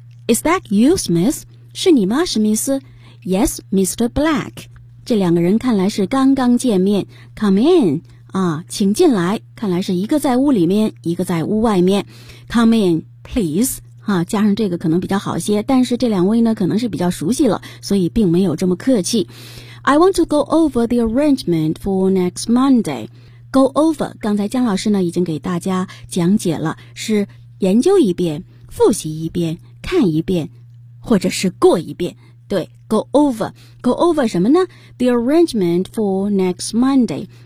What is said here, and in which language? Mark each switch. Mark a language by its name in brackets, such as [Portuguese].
[English] Is that you, Smith？ [Chinese] 是你吗，史密斯？ [English] Yes, Mr. Black. [Chinese] 这两个人看来是刚刚见面。 [English] Come in. [Chinese] 啊，请进来。看来是一个在屋里面，一个在屋外面。 [English] Come in, please. [Chinese] 啊，加上这个可能比较好些，但是这两位呢，可能是比较熟悉了，所以并没有这么客气。 [English] I want to go over the arrangement for next Monday. Go over. [Chinese] 刚才姜老师呢，已经给大家讲解了，是研究一遍，复习一遍，看一遍，或者是过一遍。对 [English] ,go over [Chinese] 什么呢 [English] ?the arrangement for next Monday.